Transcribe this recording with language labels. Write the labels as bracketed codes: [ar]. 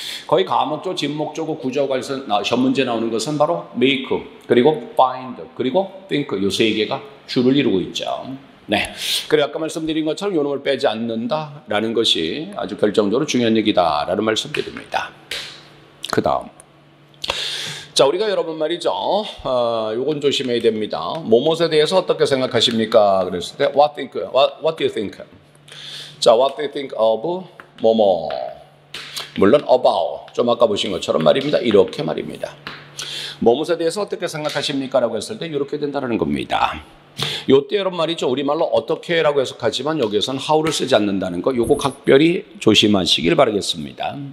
[ko] 거의 가목적, 진목적, 구조 관련 시험 문제 나오는 것은 바로 make 그리고 find 그리고 think 이 세 개가 주를 이루고 있죠. 네. 그리고 아까 말씀드린 것처럼 요 놈을 빼지 않는다라는 것이 아주 결정적으로 중요한 얘기다라는 말씀드립니다. 그 다음. 자, 우리가 여러분 말이죠. 요건 조심해야 됩니다. 뭐뭇에 대해서 어떻게 생각하십니까? 그랬을 때 [en] what do you think? 자, what do you think of 뭐뭐. [ko] 물론 about, 좀 아까 보신 것처럼 말입니다. 이렇게 말입니다. 뭐뭐에 대해서 어떻게 생각하십니까? 라고 했을 때 이렇게 된다는 겁니다. 요때 여러분 말이죠. 우리말로 어떻게 라고 해석하지만 여기에서는 how를 쓰지 않는다는 거, 요거 각별히 조심하시길 바라겠습니다.